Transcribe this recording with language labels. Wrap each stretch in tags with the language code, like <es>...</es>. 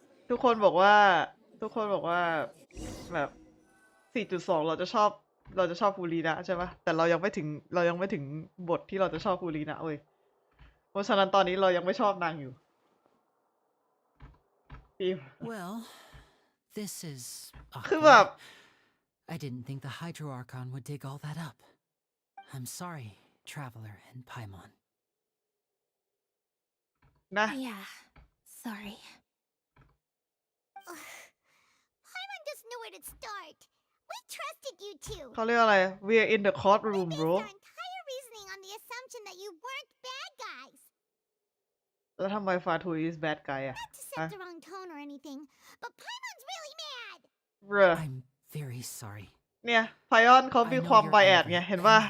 <th>ทุกคนบอกว่าแบบ 4.2 เราจะชอบฟูรีนะใช่ปะแต่เรายังไม่ถึงบทที่เราจะชอบฟูรีนะเว้ยเพราะฉะนั้นตอนนี้เรายังไม่ชอบนางอยู่ฟิล์ม</th> <en>Well, this is</en> <th>คือแบบ</th> <en>awkward. I didn't think the Hydro Archon would dig all that up. I'm sorry, Traveler and Paimon.</en> <th>นะ</th> <en>Yeah, sorry. Paimon doesn't know where to start. We trusted you two.</en> <th>เขาเรียกอะไร</th> <en>We're in the courtroom We bro based our entire reasoning on the assumption that you weren't bad guys.</en> <th>แล้วทำไมฟาทู</th> <en>is bad guy</en> <th>อะ</th> <en>Not to set the wrong tone or anything, but Paimon's really mad. เบ้อ I'm very sorry.</en> <th>เนี่ยไพออนเขามีความไบแอดไงเห็นป่ะ</th>